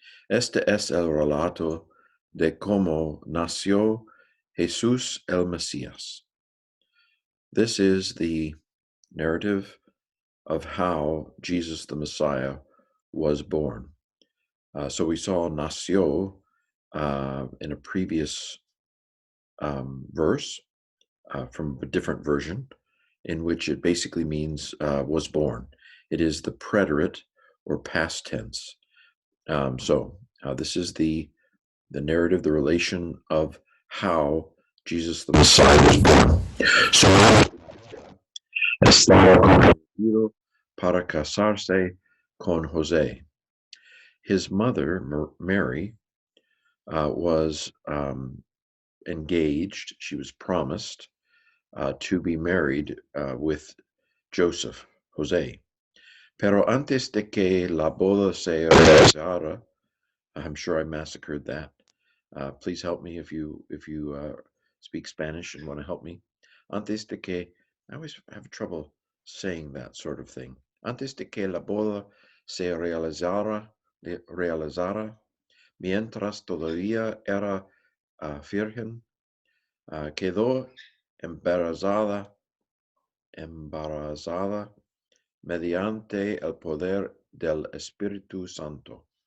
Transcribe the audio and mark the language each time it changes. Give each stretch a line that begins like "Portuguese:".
Spanish: Este es el relato de cómo nació Jesús el Mesías.
English: This is the narrative of how Jesus the Messiah was born. So we saw nació in a previous verse from a different version, in which it basically means was born. It is the preterite or past tense. So this is the narrative, the relation of how Jesus the Messiah was born.
Spanish: So estaba comprometido para casarse con José.
English: His mother, Mary, was engaged. She was promised to be married with Joseph, José.
Spanish: Pero antes de que la boda se realizara,
English: I'm sure I massacred that. Please help me if you speak Spanish and want to help me.
Spanish: Antes de que,
English: I always have trouble saying that sort of thing.
Spanish: Antes de que la boda se realizara, mientras todavía era virgen, quedó embarazada mediante el poder del Espíritu Santo.